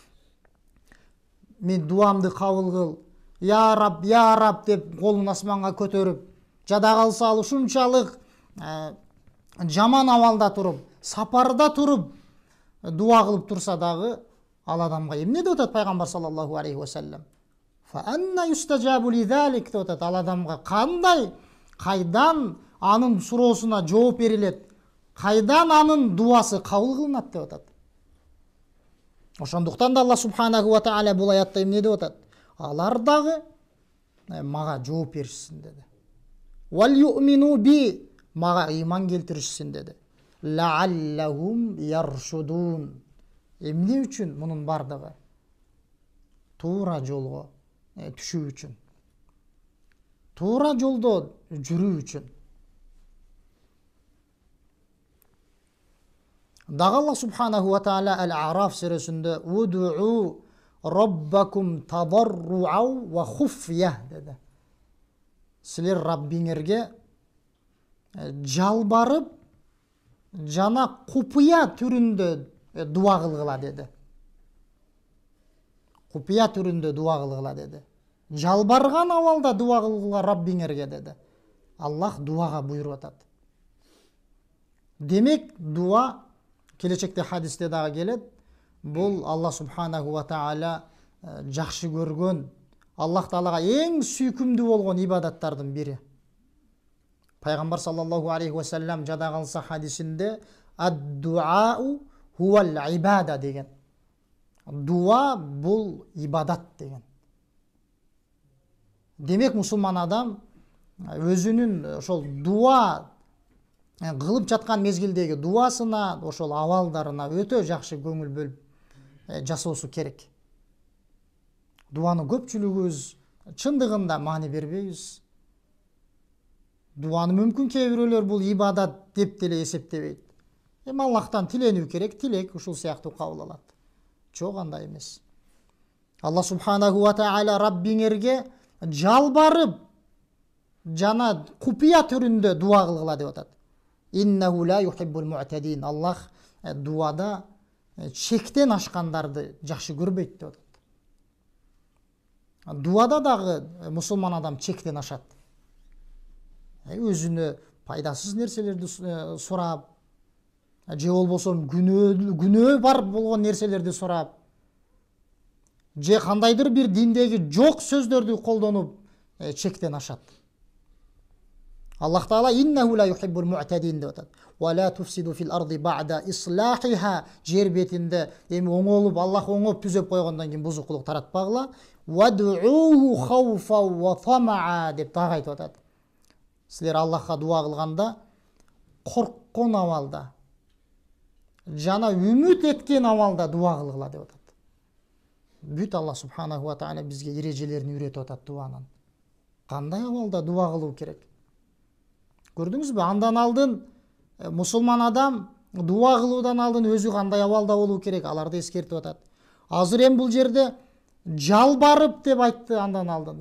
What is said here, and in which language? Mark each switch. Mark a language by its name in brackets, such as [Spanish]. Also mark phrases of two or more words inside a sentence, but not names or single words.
[Kyrgyz] мен дуамды кабыл кыл, [Arabic] يا رب [Kyrgyz] деп колун асманга көтөрүп, жада калса ал ушунчалык жаман абалда туруп, сапарда туруп дуа кылып турса дагы, ал адамга эмне деп атат пайгамбар [Arabic] صلى الله عليه وسلم? فأنى يستجاب لذلك деп атат. [Kyrgyz] Ал адамга кайдан анын суроосуна жооп берилет, кайдан анын дуасы кабыл кылынат деп атат. Ошондуктан да Алла [Arabic] سبحانه وتعالى [Kyrgyz] бул аятта эмне деп атат? Алар дагы мага жооп беришсин деди. [Arabic] وليؤمنوا بي, [Kyrgyz] мага ыйман келтиришсин деди. [Arabic] لعلهم يرشدون. [Kyrgyz] Эмне үчүн мунун бардыгы? Туура жолго түшүү үчүн. Туура жолдо жүрүү үчүн. Дагы Аллах [Arabic] سبحانه وتعالى [Kyrgyz] Ал-А'раф сүрөсүндө [Arabic] «ادعوا ربكم تضرعا وخفية» [Kyrgyz] dedi. Силер Раббиңерге жалбарып жана купуя түрүндө дуа кылгыла деди. Купуя түрүндө дуа кылгыла деди. Жалбарган абалда дуа кылгыла Раббиңерге деди. Аллах дуага буйруп атат. Демек дуа келечекте хадисте дагы келет. Бул Аллах [Arabic] سبحانه وتعالى [Kyrgyz] жакшы көргөн, Аллах таалага эң сүйкүмдүү болгон ибадаттардын бири. Пайгамбар [Arabic] صلى الله عليه وسلم [Kyrgyz] жадагылса хадисинде [Arabic] الدعاء هو العبادة [Kyrgyz] деген. Дуа бул ибадат деген. Демек мусулман адам өзүнүн ошол дуа кылып жаткан мезгилдеги дуасына, ошол абалдарына өтө жакшы көңүл бөлүп жасоосу керек. Дуаны көпчүлүгүбүз чындыгында маани бербейбиз. Дуаны мүмкүн кээ бирөөлөр бул ибадат деп деле эсептебейт. Аллахтан тиленүү керек, тилек ушул сыяктуу кабыл алат. Жок, андай эмес. Аллах [Arabic] سبحانه وتعالى [Kyrgyz] Раббиңерге жалбарып жана купуя түрүндө дуа кылгыла деп атат. [Arabic] إنه لا يحب المعتدين. [Kyrgyz] Аллах дуада чектен ашкандарды жакшы көрбөйт деп атат. Дуада дагы мусулман адам чектен ашат. Өзүнө пайдасыз нерселерди сурап, же болбосо күнөө бар болгон нерселерди сурап, же кандайдыр бир диндеги жок сөздөрдү колдонуп чектен ашат. [Arabic] الله تعالى إنه لا يحب المعتدين [Kyrgyz] деп атат. [Arabic] ولا تفسدوا في الأرض بعد إصلاحها. [Kyrgyz] Жер бетинде эми оңолуп, Аллах оңоп түзөп койгондон кийин бузукулук таратпагыла. [Arabic] وادعوه خوفا وطمعا [Kyrgyz] деп дагы айтып атат. Силер Аллахка дуа кылганда корккон абалда жана үмүт эткен абалда дуа кылгыла деп атат. Бүт Аллах [Arabic] سبحانه وتعالى [Kyrgyz] бизге эрежелерин үйрөтүп атат дуанын. Кандай абалда дуа кылуу керек? Көрдүңүзбү? Андан алдын мусулман адам дуа кылуудан алдын өзү кандай абалда болуу керек? Аларды эскертип атат. Азыр эми бул жерде жалбарып деп айтты андан алдын.